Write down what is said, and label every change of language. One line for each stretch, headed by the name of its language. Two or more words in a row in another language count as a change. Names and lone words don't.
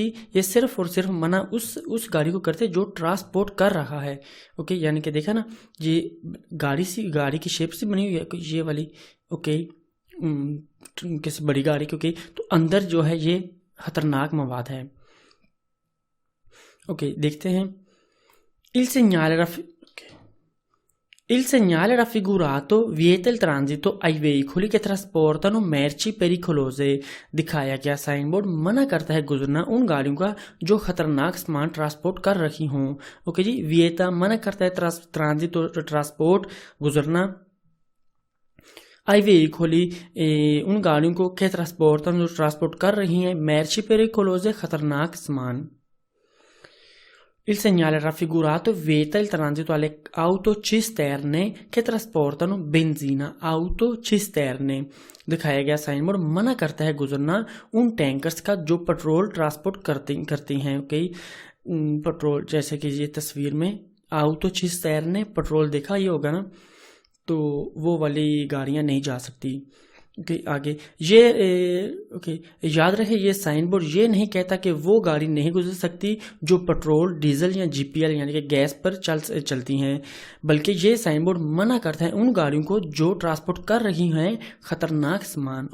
Hindi: ये सिर्फ और सिर्फ मना उस गाड़ी को करते जो ट्रांसपोर्ट कर रहा है. यानी कि देखा ना, ये गाड़ी की शेप से बनी हुई है ये वाली. किसी बड़ी गाड़ी तो अंदर जो है ये खतरनाक मवाद है. देखते हैं.
Italian: Il segnale raffigurato vieta il transito ai veicoli che trasportano merci pericolose.
Hindi: दिखाया गया
English: sign board
Hindi: मना करता है गुजरना उन गाड़ियों का जो खतरनाक सामान ट्रांसपोर्ट कर रही हों. विएता मना करता है
English: transit transport
Hindi: गुजरना
Italian: ai veicoli
Hindi: उन गाड़ियों को के ट्रांसपोर्टन जो ट्रांसपोर्ट कर रही हैं
Italian: merci pericolose
Hindi: खतरनाक सामान.
Italian: Il segnale raffigurato vieta il transito alle autocisterne che trasportano benzina.
Hindi: autocisterne दिखाया गया
English: sign board
Hindi: मना करता है गुजरना उन टैंकर्स का जो पेट्रोल ट्रांसपोर्ट करते हैं। ओके, पेट्रोल जैसे कि ये तस्वीर में autocisterne पेट्रोल देखा ये होगा ना, तो वो वाली गाड़ियां नहीं जा सकती। ओके, आगे ये ओके याद रहे ये
English: sign board
Hindi: ये नहीं कहता कि वो गाड़ी नहीं गुजर सकती जो पेट्रोल डीजल या जीपीएल यानी कि गैस पर चलती हैं, बल्कि ये
English: sign board
Hindi: मना करता है उन गाड़ियों को जो ट्रांसपोर्ट कर रही हैं खतरनाक सामान।